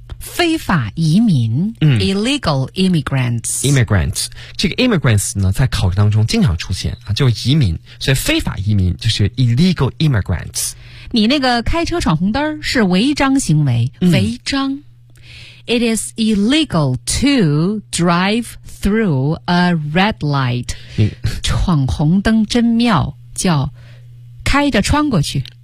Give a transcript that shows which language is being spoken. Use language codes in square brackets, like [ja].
[zh] 非法移民。嗯， [en] illegal immigrants, [zh] immigrants, 这个 immigrants 呢在考试当中经常出现啊，就是移民，所以非法移民就是 illegal immigrants。你那个开车闯红灯是违章行为，违章。嗯， [en] It is illegal to drive through a red light. [zh] 闯红灯真妙，叫开着穿过去，